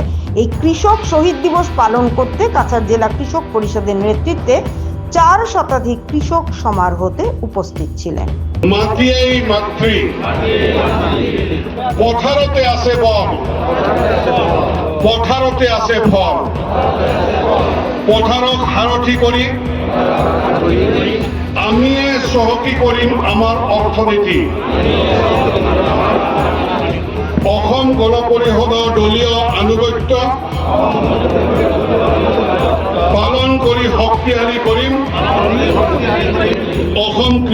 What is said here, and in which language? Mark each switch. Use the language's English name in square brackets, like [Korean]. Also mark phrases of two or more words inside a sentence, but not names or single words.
[Bangla] এই কৃষক শহীদ দিবস পালন করতে কাছাড় জেলা কৃষক পরিষদের নেতৃত্বে 4 শতাধিক কৃষক সমারোহতে উপস্থিত ছিলেন। [Assamese] মাটিয়েই মাতৃ, পথারতে আছে বল, পথারতে আছে ফল, পথারক হারথি করি আমিয়ে চহকী কৰিম আমাৰ অৰ্থনীতি। অসম গণ পৰিষদৰ দলীয় আনুগত্য পালন কৰি শক্তিশালী কৰিম অসম।